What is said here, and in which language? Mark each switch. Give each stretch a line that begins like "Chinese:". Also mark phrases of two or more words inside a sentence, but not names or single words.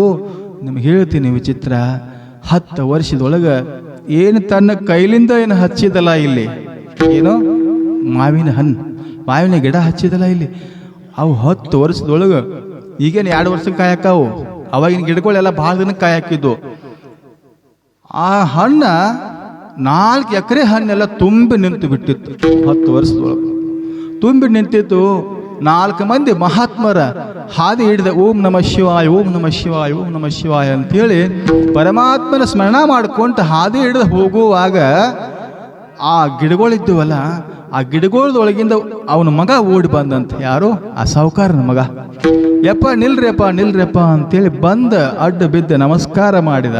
Kannada: ನಿಮ್ಗೆ ಹೇಳ್ತೀನಿ ವಿಚಿತ್ರ, 10 ವರ್ಷದೊಳಗೆ ಏನು ತನ್ನ ಕೈಲಿಂದ ಏನು ಹಚ್ಚಿದಲ್ಲ ಇಲ್ಲಿ, ಏನು ಮಾವಿನ ಹಣ್ಣು, ಮಾವಿನ ಗಿಡ ಹಚ್ಚಿದಲ್ಲ ಇಲ್ಲಿ, ಅವು 10 ವರ್ಷದೊಳಗೆ, ಈಗೇನು 2 ವರ್ಷಕ್ಕೆ ಕಾಯಿ ಹಾಕಾವು, ಅವಾಗಿನ ಗಿಡಗಳೆಲ್ಲ ಭಾಳ ದಿನಕ್ಕೆ ಕಾಯಿ ಹಾಕಿದ್ದು. ಆ ಹಣ್ಣ 4 ಎಕರೆ ಹಣ್ಣೆಲ್ಲ ತುಂಬಿ ನಿಂತು ಬಿಟ್ಟಿತ್ತು. 10 ವರ್ಷದೊಳಗೆ ತುಂಬಿ ನಿಂತಿತ್ತು. 4 ಮಂದಿ ಮಹಾತ್ಮರ ಹಾದಿ ಹಿಡಿದ,
Sanskrit: ಓಂ ನಮಃ ಶಿವಾಯ, ಓಂ ನಮಃ ಶಿವಾಯ, ಓಂ ನಮಃ ಶಿವಾಯ
Kannada: ಅಂತೇಳಿ ಪರಮಾತ್ಮನ ಸ್ಮರಣ ಮಾಡ್ಕೊಂತ ಹಾದಿ ಹಿಡಿದು ಹೋಗುವಾಗ ಆ ಗಿಡಗಳಿದ್ದವಲ್ಲ, ಆ ಗಿಡಗಳದೊಳಗಿಂದ ಅವನ ಮಗ ಓಡಿ ಬಂದಂತ. ಯಾರು? ಆ ಸಾವುಕಾರನ ಮಗ. ಯಪ್ಪ ನಿಲ್ರಿಯಪ್ಪ ನಿಲ್ರಿಯಪ್ಪ ಅಂತೇಳಿ ಬಂದ ಅಡ್ಡ ಬಿದ್ದ ನಮಸ್ಕಾರ ಮಾಡಿದ.